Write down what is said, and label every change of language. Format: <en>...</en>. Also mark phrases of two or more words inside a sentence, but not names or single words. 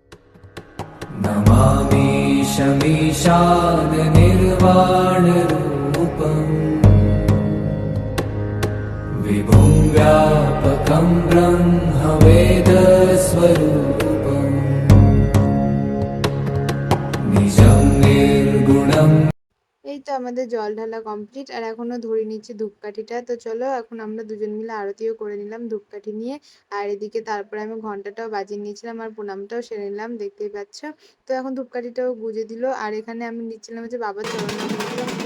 <sa>नमामि शमीशान निर्वाणरूपम् विभुं व्यापकं ब्रह्मवेदस्वरूपम् निजं निर्गुणम्।</sa> <bn>এই তো আমাদের জল ঢালা কমপ্লিট, আর এখনো ধরে নিচ্ছি ধূপকাঠিটা। তো চলো এখন আমরা দুজন মিলে আরতিও করে নিলাম ধূপকাঠি নিয়ে। আর এদিকে তারপরে আমি ঘন্টাটাও বাজিয়ে নিয়েছিলাম আর প্রণামটাও সেরে নিলাম, দেখতেই পাচ্ছ। তো এখন ধূপকাঠিটাও গুজে দিল, আর এখানে আমি নিচ্ছিলাম হচ্ছে বাবার চরণ নাম নিচ্ছিলাম।</bn>